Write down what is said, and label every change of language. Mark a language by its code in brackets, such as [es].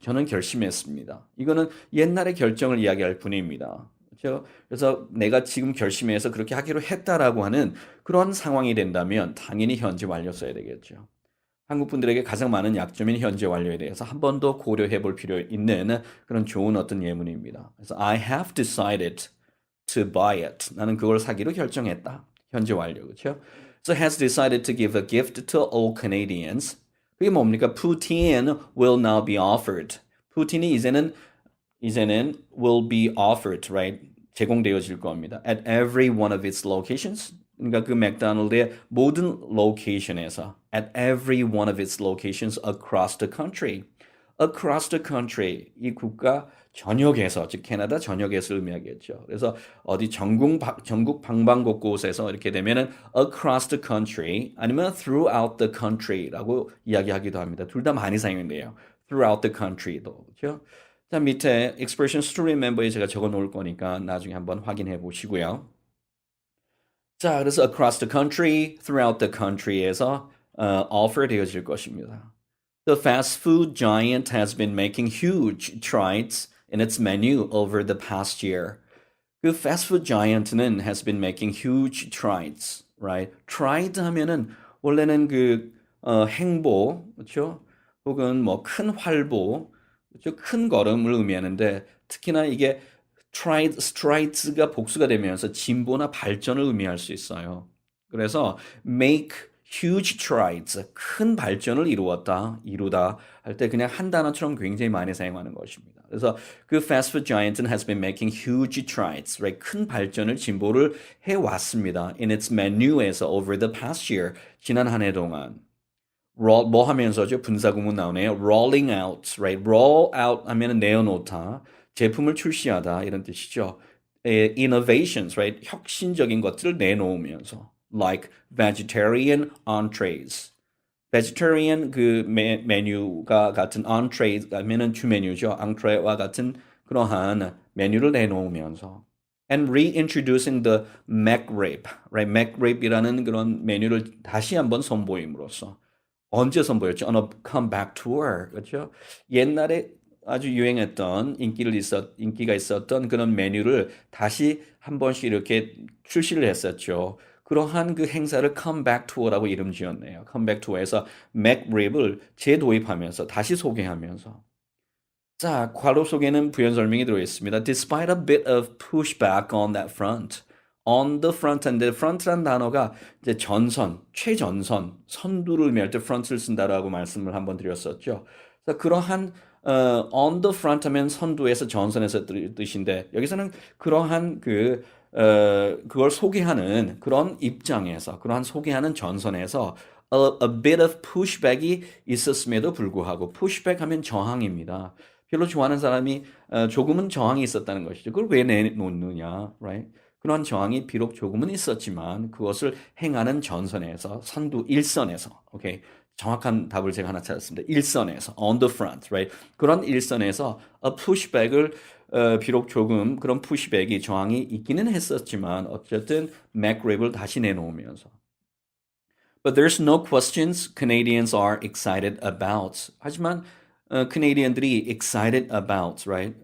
[ko] 저는 결심했습니다. 이거는 옛날의 결정을 이야기할 뿐입니다. 그렇죠? 그래서 내가 지금 결심해서 그렇게 하기로 했다라고 하는 그런 상황이 된다면 당연히 현재 완료 써야 되겠죠. 한국 분들에게 가장 많은 약점인 현재 완료에 대해서 한 번 더 고려해 볼 필요 있는 그런 좋은 어떤 예문입니다. [en] 그래서 I have decided to buy it. [ko] 나는 그걸 사기로 결정했다. 현재 완료, 그렇죠? [en] So has decided to give a gift to all Canadians. [ko] 그게 뭡니까? [en] Poutine will now be offered. [ko] 푸틴이 이제는 [en] will be offered, right? [ko] 제공되어질 겁니다. [en] At every one of its locations. [ko] 그러니까 그 맥도날드의 모든 로케이션에서 [en] at every one of its locations across the country. across the country [ko] 이 국가 전역에서 즉 캐나다 전역에서 의미하겠죠. 그래서 어디 전국 방방곳곳에서 이렇게 되면은 [en] across the country [ko] 아니면 [en] throughout the country [ko] 라고 이야기하기도 합니다. 둘 다 많이 사용돼요. [en] throughout the country [ko] 도 그렇죠. 자 밑에 [en] expressions to remember [ko] 에 제가 적어 놓을 거니까 나중에 한번 확인해 보시고요. 자, 그래서 [en] across the country, throughout the country [ko] 에서 offer 되어질 것입니다. [en] The fast food giant has been making huge strides in its menu over the past year. 그 fast food giant는 has been making huge strides, right? [ko] Stride 하면은 원래는 그 행보, 그렇죠? 혹은 뭐 큰 활보, 그렇죠? 큰 걸음을 의미하는데 특히나 이게 strides가 복수가 되면서 진보나 발전을 의미할 수 있어요. 그래서 [en] make huge strides, [ko] 큰 발전을 이루다 할 때 그냥 한 단어처럼 굉장히 많이 사용하는 것입니다. 그래서 그 fast food giant은 has been making huge strides, right? 큰 발전을 진보를 해왔습니다. [en] In its menu에서 over the past year, [ko] 지난 한 해 동안. 뭐 하면서죠? 분사구문 나오네요. [en] rolling out, right? [ko] roll out 하면은 내어놓다. 제품을 출시하다 이런 뜻이죠. [en] innovations, right? [ko] 혁신적인 것들을 내놓으면서 [en] like vegetarian entrees. [ko] vegetarian 그 메뉴가 같은 entrees 하면은 주 메뉴죠. entree와 같은 그러한 메뉴를 내놓으면서 [en] and reintroducing the McRib, right? [ko] McRib이라는 그런 메뉴를 다시 한번 선보임으로써 언제 선보였죠? [en] On a comeback tour, [ko] 그렇죠? 옛날에 아주 유행했던 인기가 있었던 그런 메뉴를 다시 한 번씩 이렇게 출시를 했었죠. 그러한 그 행사를 comeback tour라고 이름 지었네요. comeback tour에서 맥립을 재도입하면서 다시 소개하면서 자, 괄호 속에는 부연 설명이 들어 있습니다. [en] Despite a bit of pushback on that front. on the front [ko] 인데 front란 단어가 이제 전선, 최전선, 선두를 의미할 때 front를 쓴다라고 말씀을 한번 드렸었죠. 그래서 그러한 on the front 하면 선두에서 전선에서 뜻인데 여기서는 그러한 그걸 소개하는 그런 입장에서 그러한 소개하는 전선에서 [en] a bit of pushback [ko] 이 있었음에도 불구하고 pushback 하면 저항입니다. 별로 좋아하는 사람이 조금은 저항이 있었다는 것이죠. 그걸 왜 내놓느냐, right? 그런 저항이 비록 조금은 있었지만 그것을 행하는 전선에서 선두 일선에서, 오케이. 정확한 답을 제가 하나 찾았습니다. 일선에서, [en] on the front, right? [ko] 그런 일선에서 a pushback을 비록 조금 그런 pushback이 저항이 있기는 했었지만 어쨌든 맥랩을 다시 내놓으면서. [en] But there's no questions Canadians are excited about. [ko] 하지만 캐네디언들이 [en] excited about, right?